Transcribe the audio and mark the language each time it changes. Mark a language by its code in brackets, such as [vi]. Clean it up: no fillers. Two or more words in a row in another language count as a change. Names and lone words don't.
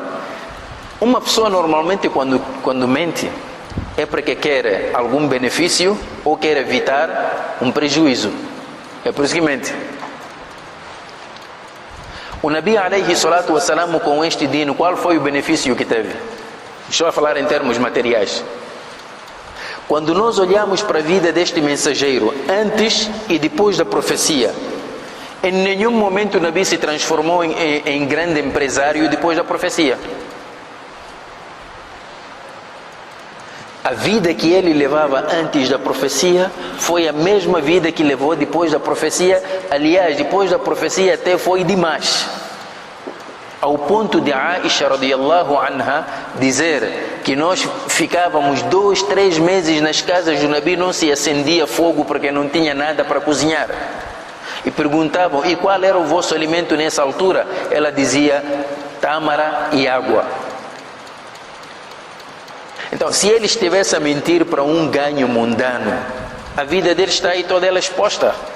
[pt] Uma pessoa normalmente quando mente é porque quer algum benefício ou quer evitar um prejuízo. É por isso que mente. O Nabi [ar] عليه الصلاة والسلام, [pt] com este dino, qual foi o benefício que teve? Deixa eu falar em termos materiais. Quando nós olhamos para a vida deste mensageiro antes e depois da profecia, em nenhum momento o Nabi se transformou em grande empresário depois da profecia. A vida que ele levava antes da profecia foi a mesma vida que levou depois da profecia. Aliás, depois da profecia até foi demais, ao ponto de Aisha [ar] رضي الله عنها [pt] dizer que nós ficávamos 2, 3 meses nas casas do Nabi, não se acendia fogo porque não tinha nada para cozinhar. E perguntavam: e qual era o vosso alimento nessa altura? Ela dizia: tâmara e água. Então, se ele estivesse a mentir para um ganho mundano, a vida dele está aí toda ela exposta.